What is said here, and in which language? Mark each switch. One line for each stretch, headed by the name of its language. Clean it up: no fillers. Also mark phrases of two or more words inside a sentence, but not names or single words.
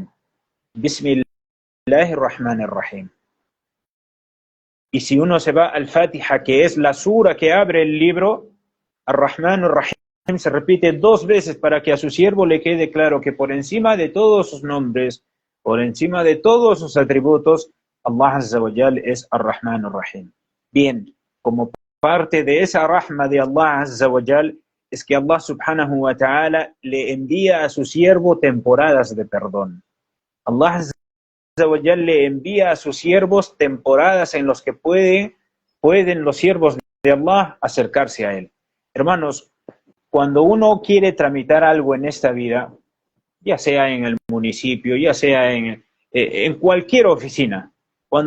Arabic: بسم الله الرحمن الرحيم.
Spanish: Y si uno se va al Fatiha, que es la sura que abre el libro,
Arabic: الرحمن الرحيم
Spanish: se repite 2 veces para que a su siervo le quede claro que por encima de todos sus nombres, por encima de todos sus atributos,
Arabic: الله عز وجل
Spanish: es
Arabic: الرحمن الرحيم.
Spanish: Bien, como parte de esa rahma de
Arabic: الله عز وجل
Spanish: es que
Arabic: الله سبحانه وتعالى
Spanish: le envía a su siervo temporadas de perdón.
Arabic: الله عز وجل
Spanish: le envía a sus siervos temporadas en las que pueden los siervos de Allah acercarse a él. Hermanos, cuando uno quiere tramitar algo en esta vida, ya sea en el municipio, ya sea en cualquier oficina, cuando